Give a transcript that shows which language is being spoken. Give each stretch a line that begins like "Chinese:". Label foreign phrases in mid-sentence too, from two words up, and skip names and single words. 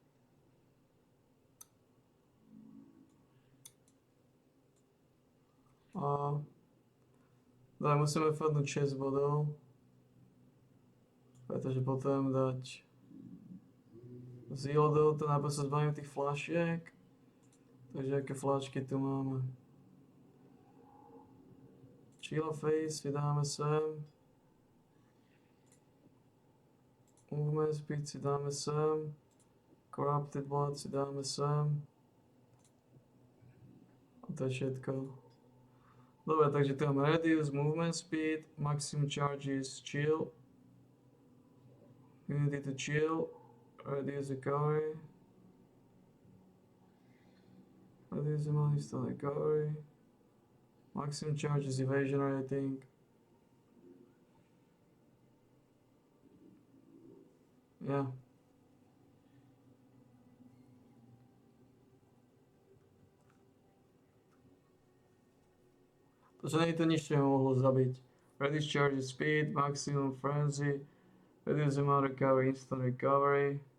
Slovak: Daj, musíme refundnúť 6 bodov. Pretože potrebujem dať zílodov, to najprv sa zbavím tých flašiek. Takže aké flašky tu máme?
English: Chill face
Slovak: vydáme sem.
English: Movement speed
Slovak: si dáme sem.
English: Corrupted blood
Slovak: si dáme sem. A to je všetko. Dobre, takže tu máme
English: reduce movement speed, maximum charges chill. Unity to chill. Reduce recovery. Reduce amount of recovery. Maximum charges evasion rating. Yeah.
Slovak: Takže nie je to nič, čo mi mohlo zabiť.
English: Reduce charges speed, maximum frenzy, reduce amount recovery, instant recovery.